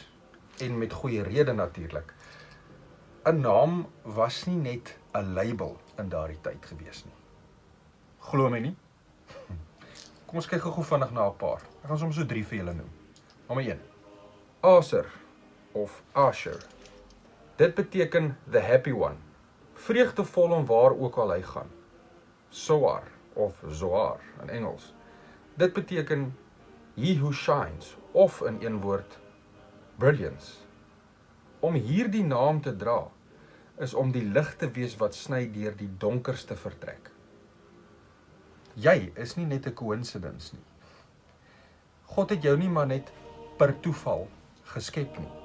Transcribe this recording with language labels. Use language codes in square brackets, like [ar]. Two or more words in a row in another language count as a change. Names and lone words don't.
[af] En met goeie rede natuurlik. 'n Naam was nie net 'n label in daardie tyd gewees nie. Glo my nie? Kom ons kyk gou vinnig na 'n paar. Ek gaan soms so 3 vir julle noem. Nommer 1. Aser of Asher. Dit beteken [en] the happy one. [af] Vreugdevol om waar ook al hy gaan. Zoar of Zoar in Engels. Dit beteken [en] he who shines [af] of in een woord brilliance. Om hierdie naam te dra is om die lig te wees wat sny deur die donkerste vertrek. Jy is nie net 'n coincidence nie. God het jou nie maar net per toeval geskep nie.